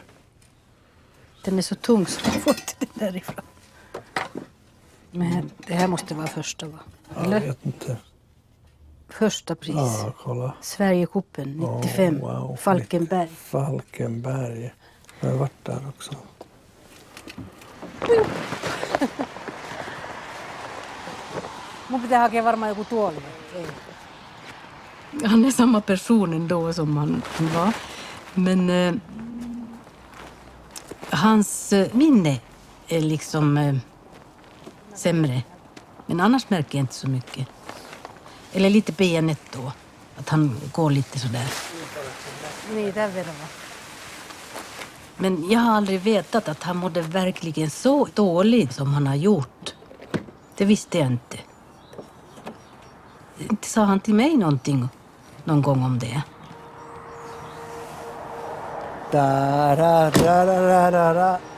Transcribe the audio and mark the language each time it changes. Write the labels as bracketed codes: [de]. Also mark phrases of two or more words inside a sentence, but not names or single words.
[sv] Den är så tung så jag får inte den därifrån. Men det här måste vara första, va? Eller? Jag vet inte. Första pris. Ja, kolla. Sverigecupen 95. [en] Oh, wow. [sv] Falkenberg. Falkenberg. Jag har varit där också. [fi] Mun pitää hakea varmaan joku tuoli. [sv] Han är samma person ändå som han var. Men hans minne är liksom sämre. Men annars märker jag inte så mycket. Eller lite benet då. Att han går lite sådär. [fi] Niin, tämän verran. [sv] Men jag har aldrig vetat att han mådde verkligen så dåligt som han har gjort. Det visste jag inte. Inte sa han till mig någonting någon gång om det. Da, da, da, da, da, da.